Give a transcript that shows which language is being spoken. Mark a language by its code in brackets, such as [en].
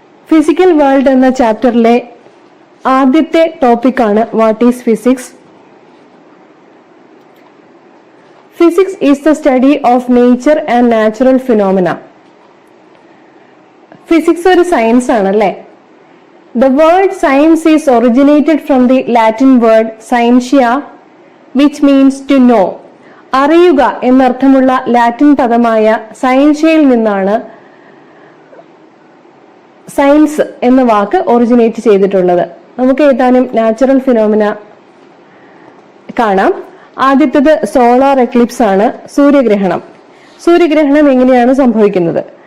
[ml] Physical world എന്ന ചാപ്റ്ററിലെ ആദ്യത്തെ ടോപ്പിക്കാണ് [en] What is physics. Physics is the study of nature and natural phenomena. [ml] Physics ഒരു science ആണല്ലേ. [en] The word science is originated from the Latin word scientia, which means to know. [ml] അറിയുക എന്നർത്ഥമുള്ള Latin പദമായ സയൻഷ്യയിൽ നിന്നാണ് science എന്ന വാക്ക് ഒറിജിനേറ്റ് ചെയ്തിട്ടുള്ളത്. നമുക്ക് ഏതാനും നാച്ചുറൽ ഫിനോമിന കാണാം. ആദ്യത്തേത് സോളാർ എക്ലിപ്സ് ആണ്, സൂര്യഗ്രഹണം. സൂര്യഗ്രഹണം എങ്ങനെയാണ് സംഭവിക്കുന്നത്?